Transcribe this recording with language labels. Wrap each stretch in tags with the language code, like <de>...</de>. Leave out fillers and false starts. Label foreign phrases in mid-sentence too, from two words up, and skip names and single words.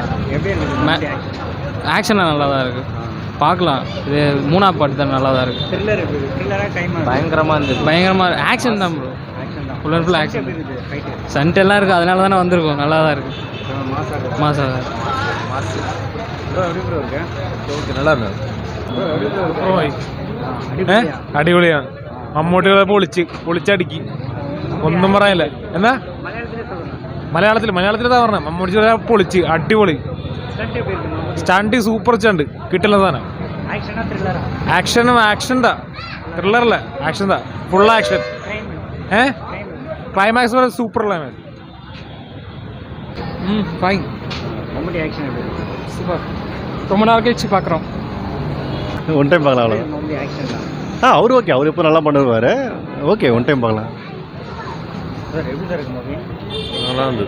<ta>ஆக்ஷனாக நல்லா தான் இருக்குது. பார்க்கலாம். இது 3ஆம் பாட்டு தான் நல்லா தான் இருக்குது. பயங்கரமாக இருந்தது. பயங்கரமாக ஆக்ஷன் தான் ப்ரோ.</ta> <en>full and full action.</en> <ta>சண்டெல்லாம் இருக்குது, அதனால தானே வந்திருக்கோம். நல்லா தான் இருக்குது. மாசா தான் நல்லா இருந்தது.</ta> <ml>അടിപൊളിയാ. മമ്മൂട്ടികളെ പൊളിച്ചടുക്കി. ഒന്നും പറയാനില്ല. എന്താ മലയാളത്തിൽ പറഞ്ഞ മമ്മൂട്ടി പൊളിച്ച് അടിപൊളി.</ml> <en>stunt super stunt</en> <ml>കിട്ടുന്ന സാധനം. ആക്ഷൻ താ, ത്രില്ലറല്ല, ആക്ഷൻ താ,</ml> <en>full action.</en> <ml>ക്ലൈമാക്സ് വരെ</ml> <en>super climax. Fine. Super.</en> <ta>ரொம்ப நாள் கழிச்சு பார்க்குறோம்.</ta> <en>one time</en> <ta>பார்க்கலாம் அவ்வளோ. அவர் ஓகே, அவர் இப்போ நல்லா பண்ணுவார். ஓகே,</ta> <en>one time</en> <ta>பார்க்கலாம். நல்லா இருந்தது.</ta>